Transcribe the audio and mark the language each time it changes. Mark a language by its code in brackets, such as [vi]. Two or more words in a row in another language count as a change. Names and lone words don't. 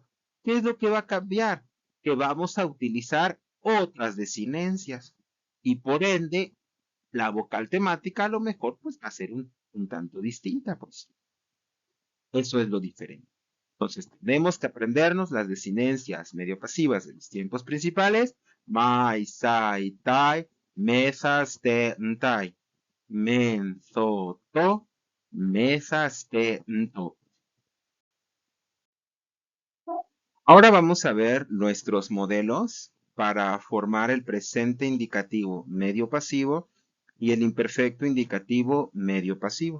[es] ¿Qué es lo que va a cambiar? Que vamos a utilizar otras desinencias y por ende la vocal temática a lo mejor pues va a ser un tanto distinta, pues. Eso es lo diferente. Entonces, tenemos que aprendernos las desinencias medio pasivas de los tiempos principales. [el] μαι, σαι, ται, μεθα, σθε, νται. μην, σο, το, μεθα, σθε, ντο. [es] Ahora vamos a ver nuestros modelos para formar el presente indicativo medio pasivo y el imperfecto indicativo medio pasivo.